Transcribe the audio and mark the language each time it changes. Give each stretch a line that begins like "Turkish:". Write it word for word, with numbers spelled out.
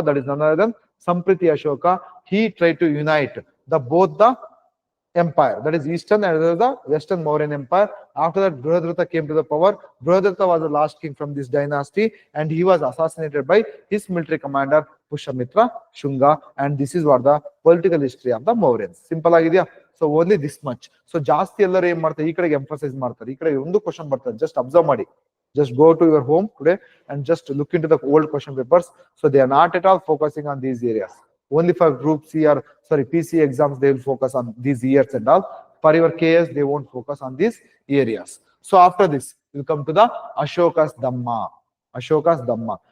English: That is none other than Sampriti Ashoka. He tried to unite the both the empire, that is Eastern and the Western Mauryan Empire. After that, Brodratha came to the power. Brodratha was the last king from this dynasty, and he was assassinated by his military commander Pushyamitra Shunga. And this is what the political history of the Mauryans. Simple
Kannada: ಆಗಿದೆಯಾ?
English: So only this much.
Kannada: So ಜಾಸ್ತಿ ಎಲ್ಲರೂ ಏನ್ ಮಾಡ್ತಾರೆ, ಈ ಕಡೆಗೆ emphasise ಮಾಡ್ತಾರೆ. ಈ ಕಡೆ ಒಂದು ಕ್ವಶನ್ ಬರ್ತಾರೆ,
English: just observe
Kannada: ಮಾಡಿ.
English: Just go to your home today and just look into the old question papers. So they are not at all focusing on these areas. Only for group C or sorry, P C exams, they will focus on these years and all. For your K S, they won't focus on these areas. So after this, we'll come to the Ashoka's Dhamma. Ashoka's Dhamma.